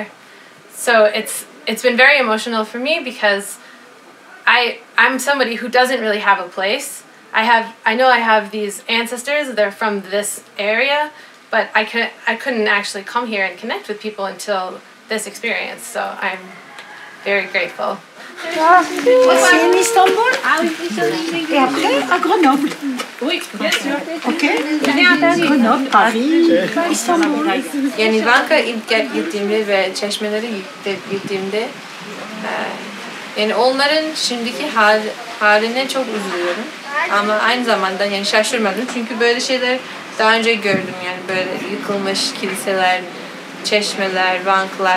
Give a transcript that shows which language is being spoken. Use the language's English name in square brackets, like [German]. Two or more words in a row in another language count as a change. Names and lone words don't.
[English] So it's been very emotional for me because I'm somebody who doesn't really have a place. I know I have these ancestors, they're from this area, but I couldn't actually come here and connect with people until this experience. So I'm very grateful. [French] Voici en Istanbul. Et après à Grenoble. Oui, bien sûr. Ok. Grenoble, Paris, İstanbul. [Turkish] Yani Vanka ilk gittiğimde ve çeşmelere gittiğimde yani onların şimdiki haline çok üzülüyorum. Ama aynı zamanda yani şaşırmadım çünkü böyle şeyler daha önce gördüm, yani böyle yıkılmış kiliseler, çeşmeler, vanklar.